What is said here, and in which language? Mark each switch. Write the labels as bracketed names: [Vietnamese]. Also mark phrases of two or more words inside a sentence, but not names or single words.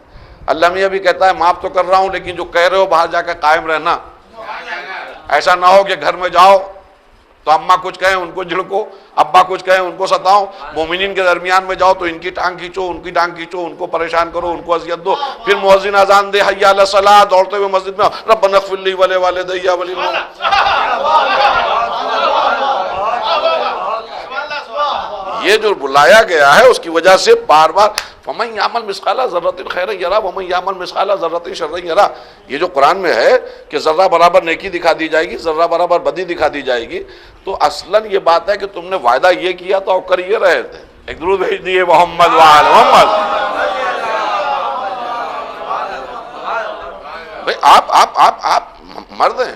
[Urdu] اللہ میاں بھی کہتا ہے معاف تو کر رہا ہوں، لیکن جو کہہ رہے ہو باہر جا کر قائم رہنا. ایسا نہ ہو کہ گھر میں جاؤ تو اماں کچھ کہیں ان کو جھڑکو، ابا کچھ کہیں ان کو ستاؤ، مومنین کے درمیان میں جاؤ تو ان کی ٹانگ کھینچو، ان کی ٹانگ کھینچو، ان کو پریشان کرو، ان کو اذیت دو، پھر مؤذن اذان دے [Arabic] حي على الصلاة, [Urdu] دوڑتے ہوئے مسجد میں [Arabic] ربنا اغفر لي و والدي ولل [Urdu] یہ جو بلایا گیا ہے اس کی وجہ سے بار بار [Arabic] فمن يعمل مثقال ذرة خيرا يره ومن يعمل مثقال ذرة شرا يره, [Urdu] یہ جو قرآن میں ہے کہ ذرہ برابر نیکی دکھا دی جائے گی، ذرہ برابر بدی دکھا دی جائے گی، تو اصلاً یہ بات ہے کہ تم نے وعدہ یہ کیا تو کر یہ رہے تھے. ایک درود بھیج دیے [Arabic] محمد وآل محمد. [Urdu] بھائی آپ مرد ہیں.